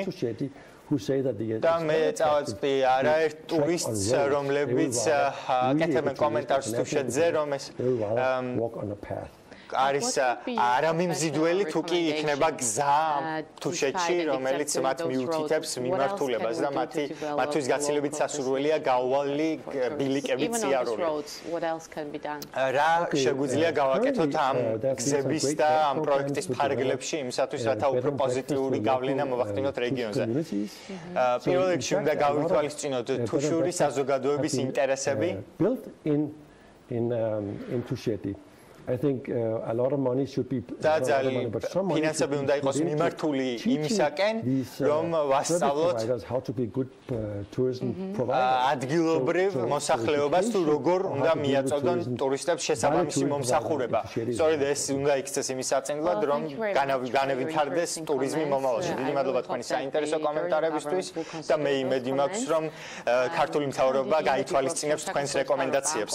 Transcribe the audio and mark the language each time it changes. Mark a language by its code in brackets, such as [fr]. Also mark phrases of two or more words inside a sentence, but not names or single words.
[ka] და მე წავაწყდი არაერთ ტურისტს, რომლებიც აკეთებენ კომენტარს თუშეთზე, რომ ეს არის არამიმზიდველი თუ კი იქნება გზა თუშეთში, რომელიც მათ მიუთითებს მიმართულებას და მათთვის გაცილებით სასურველია გაუვალი ბილიკებით სიარული. რა შეგვიძლია გავაკეთოთ ამ გზების და ამ პროექტის ფარგლებში იმისათვის, რათა უფრო პოზიტიური გავლენა მოვახდინოთ რეგიონზე. პირველ რიგში უნდა გავითვალისწინოთ თუშური საზოგადოების ინტერესები. [en] I think a lot of money should be [ka] ფინანსები უნდა იყოს მიმართული იმისაკენ, რომ ვასწავლოთ [en] how to be good tourism [ka] ადგილობრივ მოსახლეობას თუ როგორ უნდა მიაწოდონ ტურისტებს შესაბამისი მომსახურება. სწორედ ეს უნდა იქცეს იმის საწინებლად, რომ განავითარდეს ტურიზმი მომავალში. დიდი მადლობა თქვენი საინტერესო კომენტარებისთვის და მე იმედი მაქვს, რომ ქართული მთავრობა გაითვალისწინებს თქვენს რეკომენდაციებს.